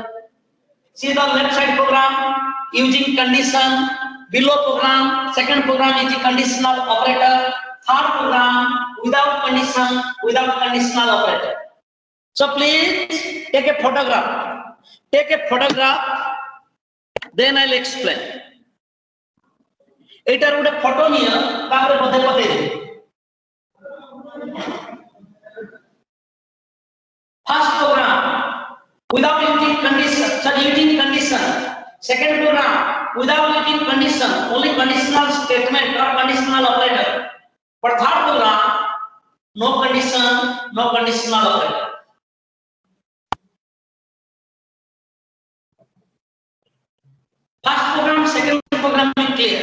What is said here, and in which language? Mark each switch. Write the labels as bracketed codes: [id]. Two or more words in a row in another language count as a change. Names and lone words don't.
[en] See the left side program using condition. Below program, second program is a conditional operator. Third program without condition, without conditional operator. So please take a photograph. Take a photograph. Then I'll explain. [or] ଏଟାର ଗୋଟେ ଫୋଟୋ ନିଆ ତାପର ବଦେ ବଦେ [en] first program without using condition, using condition. Second program without using condition, only conditional statement or conditional operator. But third program no condition, no conditional operator. First program, second program is clear.